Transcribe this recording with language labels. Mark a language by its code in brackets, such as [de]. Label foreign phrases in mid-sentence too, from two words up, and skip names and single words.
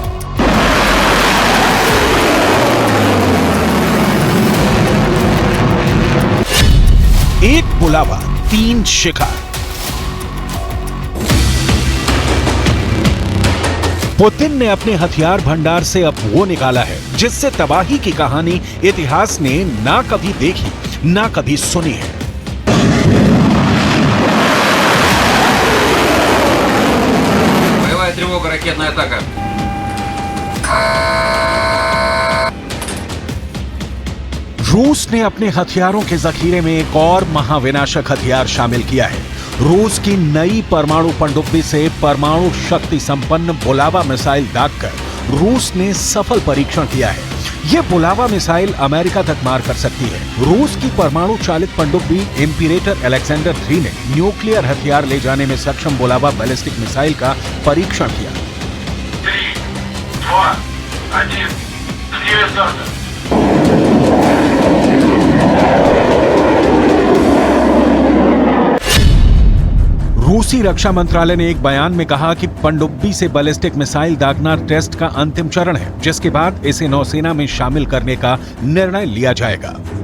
[hi] एक बुलावा 3 शिकार। पुतिन ने अपने हथियार भंडार से अब वो निकाला है जिससे तबाही की कहानी इतिहास ने ना कभी देखी ना कभी सुनी है। [ru] Боевая тревога, ракетная атака. [hi] रूस ने अपने हथियारों के जखीरे में एक और महाविनाशक हथियार शामिल किया है। रूस की नई परमाणु पनडुब्बी से परमाणु शक्ति संपन्न बुलावा मिसाइल दागकर रूस ने सफल परीक्षण किया है। यह बुलावा मिसाइल अमेरिका तक मार कर सकती है। रूस की परमाणु चालित पनडुब्बी इंपीरेटर अलेक्जेंडर 3 ने न्यूक्लियर हथियार ले जाने में सक्षम बुलावा [en] ballistic missile [hi] का परीक्षण किया। 3, 2, 1. [ru] Время старта. [hi] रूसी रक्षा मंत्रालय ने एक बयान में कहा कि पनडुब्बी से [en] ballistic missile [hi] दागना टेस्ट का अंतिम चरण है, जिसके बाद इसे नौसेना में शामिल करने का निर्णय लिया जाएगा।